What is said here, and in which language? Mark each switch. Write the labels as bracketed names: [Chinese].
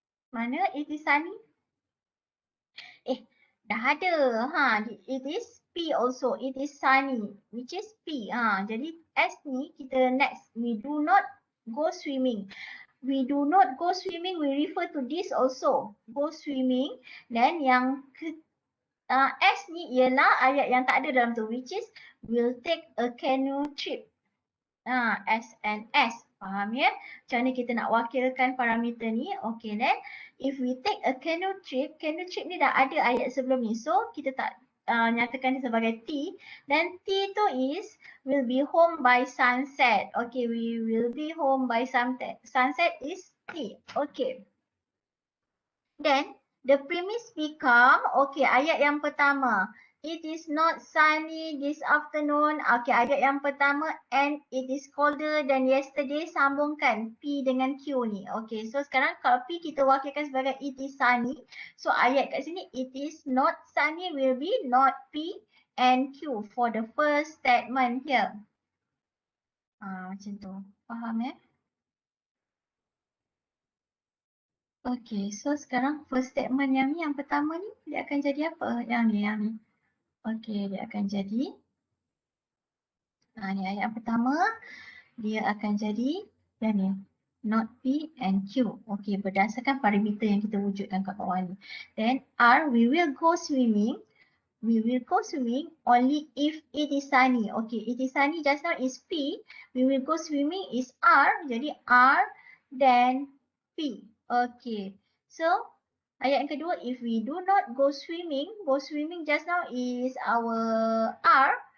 [English] Mana it is sunny? [Malay] Dah ada. [English] It is P also. It is sunny, which is P. [Malay] Jadi S ni kita next. [English] We do not go swimming. We do not go swimming, we refer to this also. Go swimming. [Malay] Then yang S ni ialah ayat yang tak ada dalam tu, [English] which is will take a canoe trip. [Malay] S and S. Faham ya? Macam mana kita nak wakilkan parameter ni? [English] Okay, then if we take a canoe trip [Malay] ni dah ada ayat sebelum ni. So, kita tak nyatakan dia sebagai T. [English] Then T tu is will be home by sunset. Okay, we will be home by sunset. Sunset is T. Okay. Then, the premise become, okay, [Malay] ayat yang pertama. [English] It is not sunny this afternoon. Okay, [Malay] ayat yang pertama, [English] and it is colder than yesterday. [Malay] Sambungkan P dengan Q ni. Okay, so sekarang kalau P kita wakilkan sebagai [English] it is sunny. So, [Malay] ayat kat sini, [English] it is not sunny will be not P and Q for the first statement here. [Malay] Macam tu. Faham ya? Okay, so sekarang [English] first statement [Malay] yang ni, yang pertama ni, dia akan jadi apa? Yang ni. Okay, dia akan jadi, ni ayat yang pertama, dia akan jadi yang ni, [English] not P and Q. [Malay] Okay, berdasarkan parameter yang kita wujudkan kat bawah ni. [English] Then R, we will go swimming. We will go swimming only if it is sunny. Okay, it is sunny just now is P. We will go swimming is R. Jadi R then P. Okay, so [Malay] ayat yang kedua, [English] if we do not go swimming just now is our R.